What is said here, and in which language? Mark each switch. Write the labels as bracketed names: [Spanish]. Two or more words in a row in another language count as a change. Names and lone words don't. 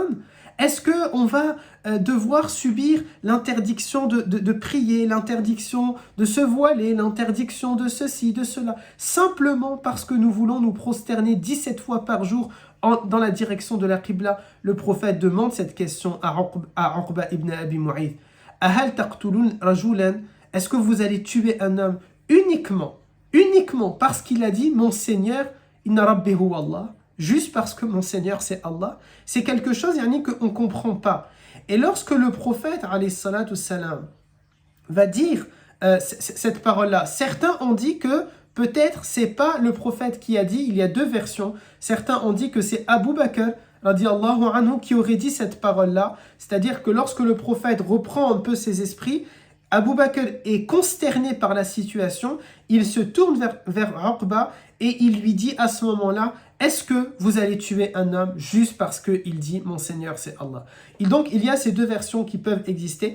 [French] Est-ce qu'on va devoir subir l'interdiction de prier, l'interdiction de se voiler, l'interdiction de ceci, de cela, simplement parce que nous voulons nous prosterner 17 fois par jour dans la direction de la Qibla? Le prophète demande cette question à Uqba ibn Abi Mu'ayth. [Arabic] أهل تقتلون رجلا? [French] Est-ce que vous allez tuer un homme uniquement parce qu'il a dit « Mon Seigneur, [Arabic] إن ربي هو الله [French] » juste parce que mon Seigneur c'est Allah? C'est quelque chose qu'on ne comprend pas. Et lorsque le prophète [Arabic] عليه الصلاة السلام [French] va dire cette parole-là, certains ont dit que peut-être c'est pas le prophète qui a dit, il y a deux versions. Certains ont dit que c'est Abu Bakr [Arabic] رضي الله عنه [French] qui aurait dit cette parole-là, c'est-à-dire que lorsque le prophète reprend un peu ses esprits, Abu Bakr est consterné par la situation, il se tourne vers Uqba et il lui dit à ce moment-là, est-ce que vous allez tuer un homme juste parce qu'il dit « Mon Seigneur, c'est Allah » Et donc, il y a ces deux versions qui peuvent exister.